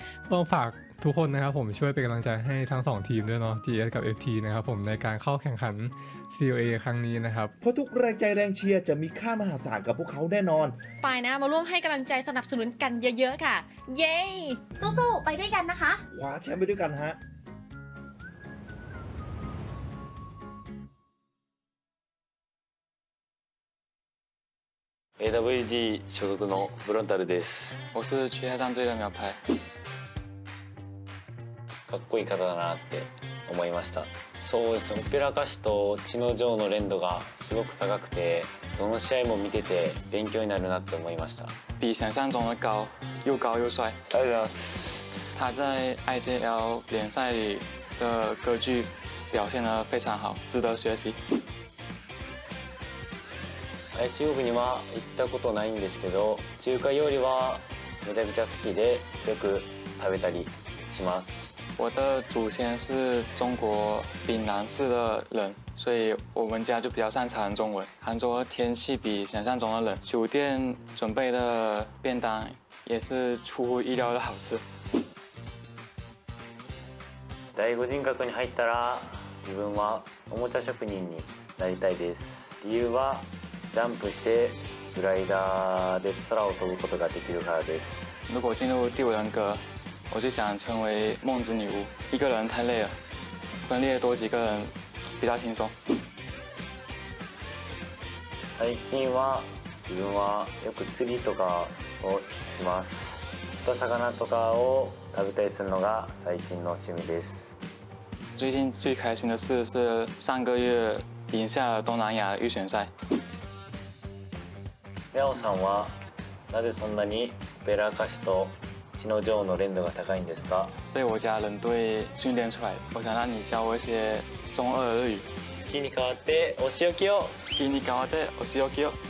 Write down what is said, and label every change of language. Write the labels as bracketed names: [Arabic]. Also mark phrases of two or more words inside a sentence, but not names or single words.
[Thai] ๆต้องฝากทุกคนนะครับผมช่วยเป็นกำลังใจให้ทั้ง2ทีมด้วยเนาะ GS กับ FT นะครับผมในการเข้าแข่งขัน COA ครั้งนี้นะครับ เพราะทุกแรงใจแรงเชียร์จะมีค่ามหาศาลกับพวกเขาแน่นอน ไปนะมาร่วมให้กำลังใจสนับสนุนกันเยอะๆค่ะเย้ สู้ๆไปด้วยกันนะคะ คว้าแชมป์ไปด้วยกันฮะ [Japanese] AWG 所属のフロンタルです。 [Chinese] 我是去海战队的苗牌。 [Japanese] かっこいい方だなって思いました。そうですね、オペラ歌手と血の女王の連動がすごく高くて、どの試合も見てて勉強になるなって思いました。 [Chinese] 比想象中的高，又高又帅。 [Japanese] ありがとうございます。 [Chinese] 他在 IJL 联赛里的歌剧表现得非常好，值得学习。 [Japanese] 中国には行ったことないんですけど、中華料理はめちゃくちゃ好きでよく食べたりします。 [Chinese] 我的祖先是中国闽南市的人，所以我们家就比较擅长中文。杭州的天气比想象中的冷，酒店准备的便当也是出乎意料的好吃。 [Japanese] 第五人格に入ったら自分はおもちゃ職人になりたいです。理由はジャンプしてグライダーで空を飛ぶことができるからです。 [Chinese] 如果进入第五人格，我就想成为梦之女巫。一个人太累了，分裂多几个人比较轻松。 [Japanese] 最近は自分はよく釣りとかをします。魚とかを食べたりするのが最近の趣味です。 [Chinese] 最近最开心的事是上个月赢下了东南亚预选赛。 [Japanese] レオさんはなぜそんなにオペラ歌手と血の女王の連度が高いんですか？ [Chinese] 被我家人队训练出来。我想让你教我一些中二日语。 [Japanese] 好きに代わってお仕置きを。好きに代わってお仕置きを。